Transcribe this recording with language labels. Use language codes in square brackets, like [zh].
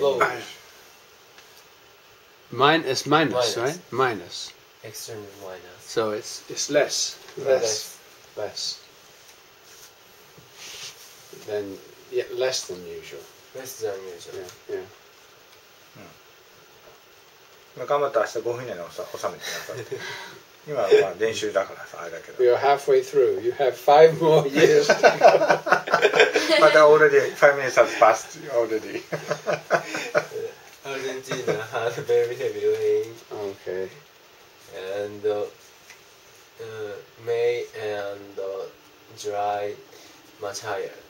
[en] Low. Minus, Minus. right? Minus. Extremely minus. So it's less. Less. Then, yeah, less than usual. Less than usual. Yeah, yeah. [ja] まあ頑張って明日5分以内に収めてください今はまあ練習だからさあれだけど [en] We are halfway through. You have 5 more years to go. but already 5 minutes has passed already Argentina had very heavy rain, Okay. and May and July much higher.